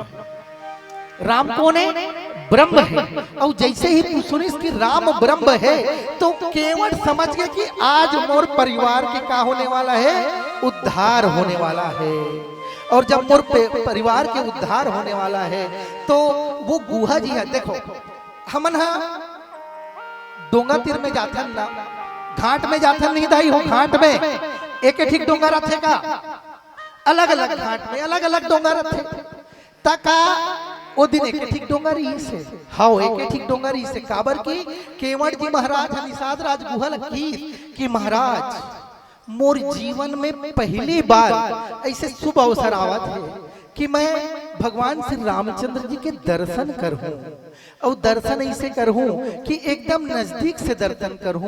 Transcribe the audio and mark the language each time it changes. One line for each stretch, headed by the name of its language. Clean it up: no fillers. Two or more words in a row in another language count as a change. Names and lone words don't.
Chhattisgarhi: राम कौन है, ब्रह्म है। और जैसे ही तू सुनिस कि राम ब्रह्म है, तो केवल समझ गए कि आज मोर परिवार के का होने वाला है, उद्धार होने वाला है। और जब मोर परिवार के उद्धार होने वाला है, तो वो गुहा जी है। देखो हमन डोंगा तीर में जाथन ना, घाट में जाथन नहीं दाई हो, घाट में एक ठीक डोंगा रथे का, अलग अलग घाट में अलग अलग डोंगा रथे तका ओ दिन एक ठीक डोंगा रही से, हाँ एक ठीक डोंगा रही से। काबर की केवट जी महाराज निषाद राज गुहा लगी कि महाराज मोर जीवन में पहली बार ऐसे शुभ अवसर आवत है कि मैं भगवान श्री रामचंद्र जी के दर्शन करूं, और दर्शन ऐसे करूं कि एकदम नजदीक से दर्शन करूं।